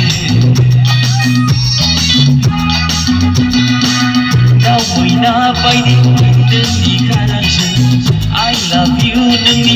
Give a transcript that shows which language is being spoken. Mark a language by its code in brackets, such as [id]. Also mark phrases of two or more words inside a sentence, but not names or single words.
[brx] दाउ मैना बायदि नोंनि गारांजों [en] I love you [brx] नोंनि